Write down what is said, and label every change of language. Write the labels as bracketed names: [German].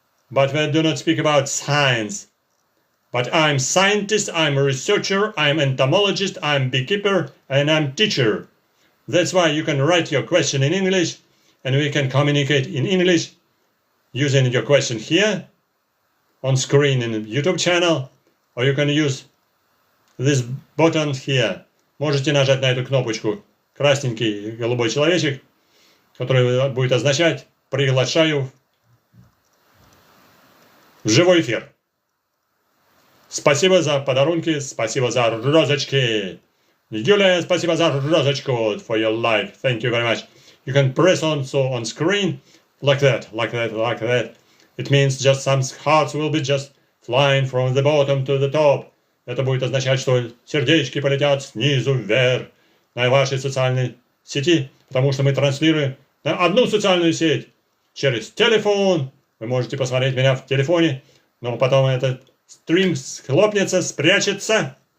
[English] But we do not speak about science. But I'm scientist, I'm a researcher, I'm entomologist, I'm beekeeper, and I'm teacher. That's why you can write your question in English, and we can communicate in English using your question here on screen in the YouTube channel, or you can use this button here. [Russian] Можете нажать на эту кнопочку, красненький голубой человечек, который будет означать «приглашаю в живой эфир». Спасибо за подарунки, спасибо за розочки. Юлия, спасибо за розочку [English] for your like. Thank you very much. You can press also on screen like that, like that, like that. It means just some hearts will be just flying from the bottom to the top. [Russian] Это будет означать, что сердечки полетят снизу вверх на вашей социальной сети, потому что мы транслируем на одну социальную сеть через телефон. Вы можете посмотреть меня в телефоне, но потом этот стрим схлопнется, спрячется.